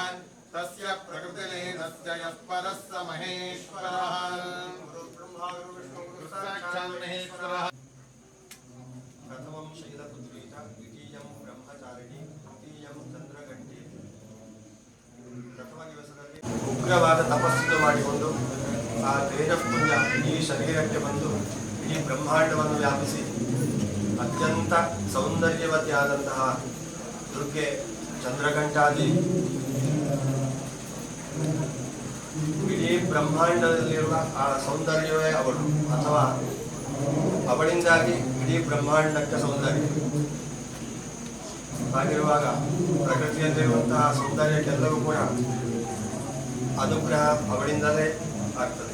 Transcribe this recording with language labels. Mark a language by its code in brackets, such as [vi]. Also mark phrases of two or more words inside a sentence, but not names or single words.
[sa] तस्य प्रकृतिलीनस्य यः परः स महेश्वरः गुरुब्रह्मा गुरुविष्णुः साक्षात् महेश्वरः प्रथमं शैलपुत्री च द्वितीयं ब्रह्मचारिणी तृतीयं चंद्रगंटी प्रथम दिवसದಲ್ಲಿ [kn] ಉಗ್ರವಾದ ತಪಸ್ಸನ್ನು ಮಾಡಿಕೊಂಡು ಆ ತೇಜಃಪುಂಜ ಈ ಶರೀರಕ್ಕೆ ಬಂದು ಈ ಬ್ರಹ್ಮಾಂಡವನ್ನು ವ್ಯಾಪಿಸಿ ಅತ್ಯಂತ ಸೌಂದರ್ಯವತಿಯಾದಂತಹ ದುರ್ಗೆ ಚಂದ್ರಘಂಟಾದಿ ಇಡೀ ಬ್ರಹ್ಮಾಂಡದಲ್ಲಿರುವ ಆ ಸೌಂದರ್ಯವೇ ಅವಳು ಅಥವಾ ಅವಳಿಂದಾಗಿ ಇಡೀ ಬ್ರಹ್ಮಾಂಡಕ್ಕೆ ಸೌಂದರ್ಯ ಹಾಗಿರುವಾಗ ಪ್ರಕೃತಿಯಲ್ಲಿರುವಂತಹ ಸೌಂದರ್ಯಕ್ಕೆಲ್ಲವೂ ಕೂಡ ಅನುಗ್ರಹ ಅವಳಿಂದಲೇ ಆಗ್ತದೆ.